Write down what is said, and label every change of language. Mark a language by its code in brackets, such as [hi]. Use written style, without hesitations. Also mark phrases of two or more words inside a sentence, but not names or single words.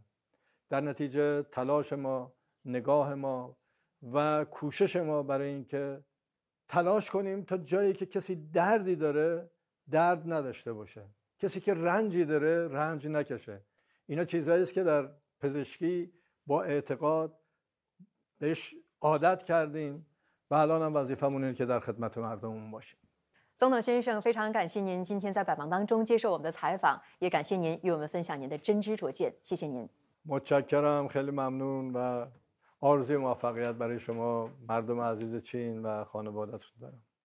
[fa] در نتیجه تلاش ما، نگاه ما و کوشش ما برای اینکه تلاش کنیم تا جایی که کسی دردی داره درد نداشته باشه، کسی که رنجی داره رنج نکشه. اینا چیزهایی است که در پزشکی با اعتقاد بهش عادت کردیم و الان هم وظیفمون اینه که در خدمت مردممون باشیم. [zh] 总统先生，非常感谢您今天在百忙当中接受我们的采访，也感谢您与我们分享您的真知灼见，谢谢您。 [fa] متشکرم، خیلی ممنون و آرزوی موفقیت برای شما مردم عزیز چین و خانواده‌تون دارم.